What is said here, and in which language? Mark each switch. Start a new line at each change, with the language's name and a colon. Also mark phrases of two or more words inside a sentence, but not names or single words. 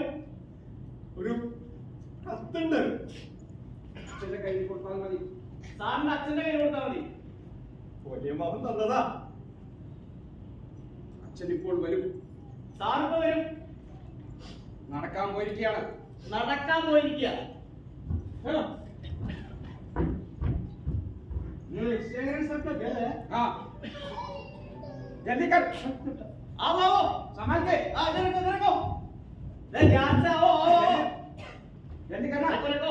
Malayalam: ഒരു കത്തുണ്ട്. അച്ഛന്റെ കയ്യിൽ കൊടുത്താൽ മതി. സാറിന്റെ അച്ഛന്റെ കയ്യിൽ കൊടുത്താൽ മതി. വലിയ മകൻ തന്നതാ. അച്ഛൻ ഇപ്പോൾ വരും. സാറിപ്പോ വരും. നടക്കാൻ പോയിരിക്കുകയാണ്. നടക്കാൻ പോയിരിക്കുക.
Hindi: हाँ जल्दी कर आओ आओ संभाल के इधर को ध्यान से आओ आओ जल्दी करना रखो